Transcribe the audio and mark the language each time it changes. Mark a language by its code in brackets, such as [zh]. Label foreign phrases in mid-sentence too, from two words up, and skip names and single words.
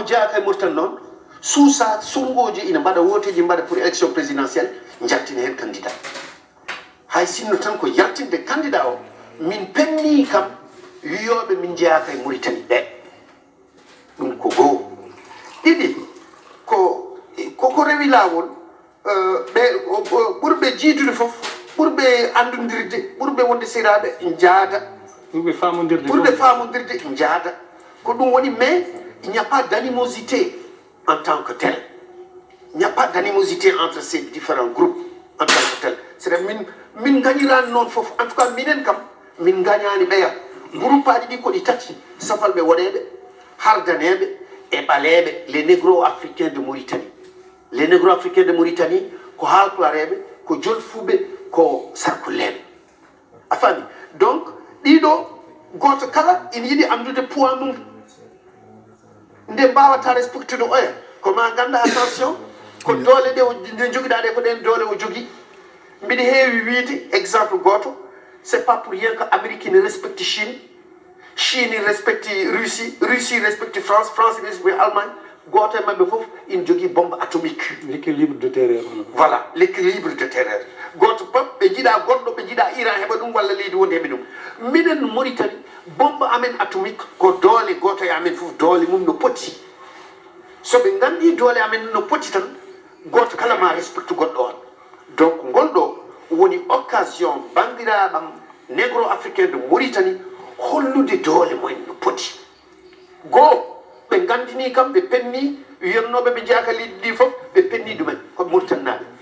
[ff] jeeyaka e Mauritanie noon suusa sungoji ina mbaɗa woteji mbaɗa [fr] pour élection présidentielle [ff] jaltina hen candidat hay sinno tan ko yaltinde candidat o min penni kam wiyoɓe min jeeyaka e Mauritanie ɓe ɗum ko goo ɗiɗi koko rewi lawol ɓe ɓurɓe jiidude fof ɓurɓe andodirde ɓurɓe wonde siraɓe jaada ɓurɓe famodirde jaada ko ɗum woni [fr] mais il n'y a pas d'animosité en tant que tel il n'y a pas d'animosité entre ces différents groupes en tant que tel c'est à dire [ff] min gañirani noon fof [fr] en tout cas [ff] minen kam min gañani ɓeya groupe aji ɗi koɗi tati safalɓe woɗeɓe hardaneɓe e ɓaleɓe [fr] les négro africains de Mauritanie les négro africains de Mauritanie [ff] ko haalpulareɓe ko jolfuɓe ko sarkulleɓe a faami donc ɗiɗo goto kala ina yiiɗi andude poids mum nde mbawata respectude oya koma ganda attention ko doole ɗe nde joguiɗa ɗe ko ɗen doole o jogui mbiɗa heewi wiide exemple goto [fr] c'est pas pour rien que Amérique ne respecte Chine respecte Russie respecte France respecte Allemagne [ff] goto e mabɓe fof ina jogui [fr] bombe atomique l'équilibre de terreur voilà l'équilibre de terreur [ff] goto pop ɓe jiiɗa goɗɗo ɓe jiiɗa Iran heɓa ɗum walla leydi wonde heɓe ɗum minen Mauritanie bombe amen atomique ko doole goto e amen fof doole mum no poti soɓe gandi doole amen no poti tan goto kala ma respecte goɗɗo on donc ngol ɗo woni occasion bandiraɓam [fr] négro africain de Mauritanie [ff] hollude doole mumen no poti goo ɓe gandini kam ɓe penni yonnoɓe ɓe jeeyaka leydi ndi fof ɓe penni ɗumen koɓe Mauritannaɓe